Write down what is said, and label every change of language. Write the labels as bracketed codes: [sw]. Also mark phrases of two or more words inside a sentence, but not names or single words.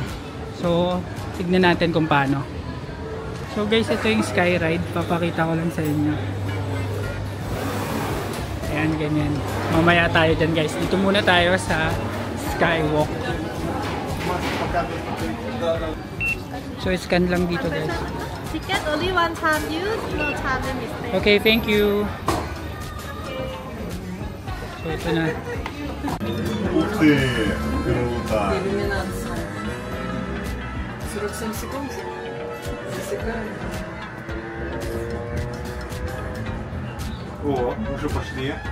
[tl] So tignan natin kung paano. [en] So guys, [tl] ito yung Skyride. Papakita ko lang sa inyo. Ayan, ganyan. Mamaya tayo dyan, guys. Dito muna tayo sa Skywalk. So, scan lang dito, guys. [en] Ticket only one time use, no time limit. Okay, thank you. So, [tl] ito na. [ru] Ух ты! Круто! 47 секунд. Засекаем. О, уже пошли.